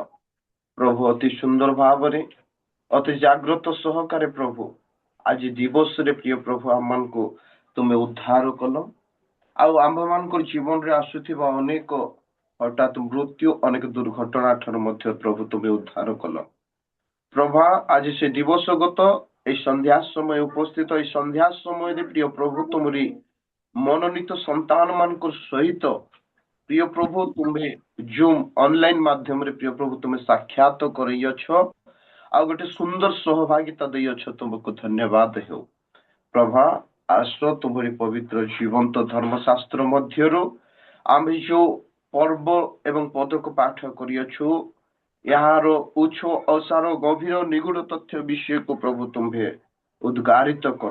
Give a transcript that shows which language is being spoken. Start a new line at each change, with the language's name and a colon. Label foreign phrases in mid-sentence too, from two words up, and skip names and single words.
Odia: ପ୍ରଭୁ ଅତି ସୁନ୍ଦର ଭାବରେ ଅତି ଜାଗ୍ରତ ସହକାରେ ପ୍ରଭୁ ଆଜି ଦିବସରେ ପ୍ରିୟ ପ୍ରଭୁ ଆମମାନଙ୍କୁ ତୁମେ ଉଦ୍ଧାର କଲ। ଆଉ ଆମ୍ଭମାନଙ୍କର ଜୀବନରେ ଆସୁଥିବା ଅନେକ ହଠାତ୍ ମୃତ୍ୟୁ ଅନେକ ଦୁର୍ଘଟଣା ଠାରୁ ମଧ୍ୟ ପ୍ରଭୁ ତୁମେ ଉଦ୍ଧାର କଲ। ପ୍ରଭା ଆଜି ସେ ଦିବସଗତ ଏଇ ସନ୍ଧ୍ୟା ସମୟ ଉପସ୍ଥିତ ଏଇ ସନ୍ଧ୍ୟା ସମୟରେ ପ୍ରିୟ ପ୍ରଭୁ ତୁମରି ମନୋନୀତ ସନ୍ତାନ ମାନଙ୍କ ସହିତ ପ୍ରିୟ ପ୍ରଭୁ ତୁମେ ଜୁମ୍ ଅନଲାଇନ ମାଧ୍ୟମରେ ପ୍ରିୟ ପ୍ରଭୁ ତୁମେ ସାକ୍ଷାତ କରିଅଛ ଆଉ ଗୋଟେ ସୁନ୍ଦର ସହଭାଗିତା ଦେଇଅଛ। ତୁମକୁ ଧନ୍ୟବାଦ ହେଉ। ପ୍ରଭା ଆସ ତୁମରି ପବିତ୍ର ଜୀବନ୍ତ ଧର୍ମଶାସ୍ତ୍ର ମଧ୍ୟରୁ ଆମେ ଯୋଉ ପର୍ବ ଏବଂ ପଦକୁ ପାଠ କରିଅଛୁ ଏହାର ଉଚ୍ଚ ଅସାର ଗଭୀର ନିଗୁଡ ତଥ୍ୟ ବିଷୟକୁ ପ୍ରଭୁ ତୁମ୍ଭେ ଉଦ୍ଗାରିତ କର।